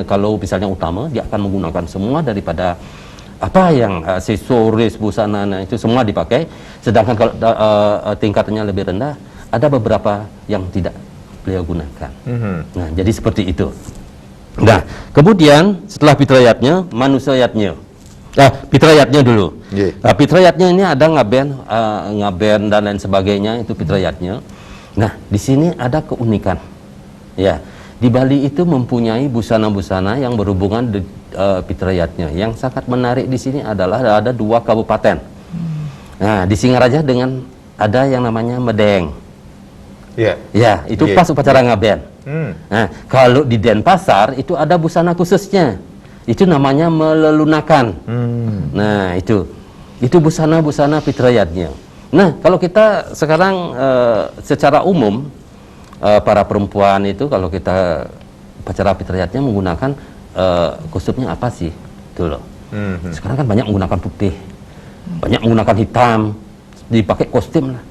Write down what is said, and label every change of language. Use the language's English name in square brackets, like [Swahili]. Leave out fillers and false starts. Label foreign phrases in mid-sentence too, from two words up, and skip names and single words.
[Indonesian] Kalau misalnya utama, dia akan menggunakan semua daripada apa yang aksesoris busana, nah, itu semua dipakai. Sedangkan kalau tingkatannya lebih rendah, ada beberapa yang tidak beliau gunakan. Nah, jadi seperti itu. Nah, kemudian setelah pitrayatnya, manusayatnya. Pitrayatnya dulu. Nah, pitrayatnya ini ada ngaben dan lain sebagainya, itu pitrayatnya. Nah, di sini ada keunikan. Ya, di Bali itu mempunyai busana-busana yang berhubungan di pitrayatnya. Yang sangat menarik di sini adalah ada 2 kabupaten. Nah, di Singaraja dengan ada yang namanya Medeng. Ya, itu pas upacara ngaben. Nah, kalau di Denpasar itu ada busana khususnya. Itu namanya melelunakan. Nah, itu busana-busana pitrayatnya. Nah, kalau kita sekarang secara umum para perempuan itu kalau kita upacara pitrayatnya menggunakan kostumnya apa sih? Itu loh. Sekarang kan banyak menggunakan putih, banyak menggunakan hitam, dipakai kostum lah.